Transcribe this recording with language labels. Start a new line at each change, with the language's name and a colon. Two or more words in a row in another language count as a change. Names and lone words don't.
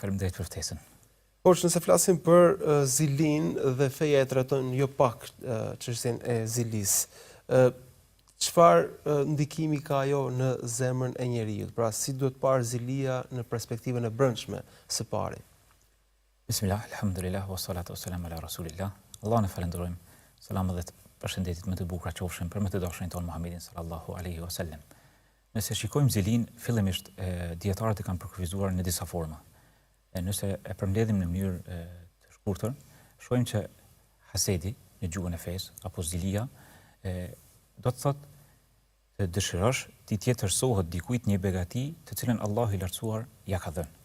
Albanian: Faleminderit për ftesën. Hoxha, nëse flasim për zilin dhe feja e trajton jo pak çështjen e zilis. Çfarë ndikimi ka ajo në zemrën e njeriu? Pra, si duhet parë zilia në perspektivën e brendshme së pari?
Arabic: بسم الله الحمد لله والصلاة والسلام على رسول الله.
Albanian: Allahun e falenderojmë. Selam dhe përshëndetjet më të bukura qofshin për më të dashurin ton Muhammedin
Arabic: صلى الله عليه وسلم.
Albanian: Nëse shikojmë zilin, fillimisht dietarët e kanë përkufizuar në disa forma. Nëse e përmbledhim në mënyrë të shkurtër, shohim që hasedi në gjuhën e fesë apo zilia do të thotë të dëshirosh ti tjetërsohet dikujt një begati të cilën Allahu i lartësuar ja ka dhënë.